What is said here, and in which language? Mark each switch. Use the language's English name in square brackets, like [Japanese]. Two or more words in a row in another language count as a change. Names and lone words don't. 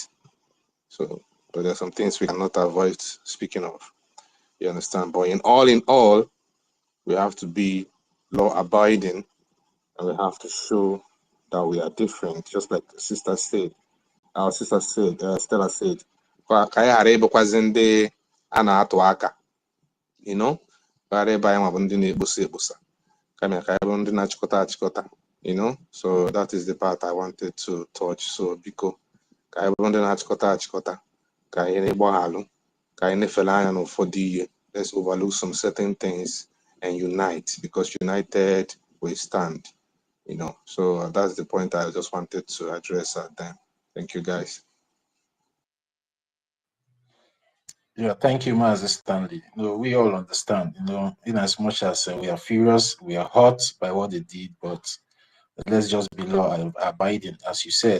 [English] So, but there are some things we cannot avoid speaking of. You understand? But in all, we have to be law abiding, and we have to show that we are different. Just like our sister said, Stella said. [Igbo] a na-atụ aka, [English] you know, [Igbo] karịa ebe anyị nwa bụ ndị na-ekposa ekposa kama ka anyị bụ ndị na-achịkọta achịkọta, [English] you know. So that is the part I wanted to touch. [Igbo] So biko ka anyị bụ ndị na-achịkọta achịkọta, ka anyị na-agbaghalụ, ka anyị na-efele anya n'ụfọdụ ihe. [English] Let's overlook some certain things and unite, because united we stand, you know. So that's the point I just wanted to address at them. Thank you, guys. Yeah, thank you, Master Stanley. We all understand, in as much as we are furious, we are hurt by what they did, but let's just be law abiding, as you said.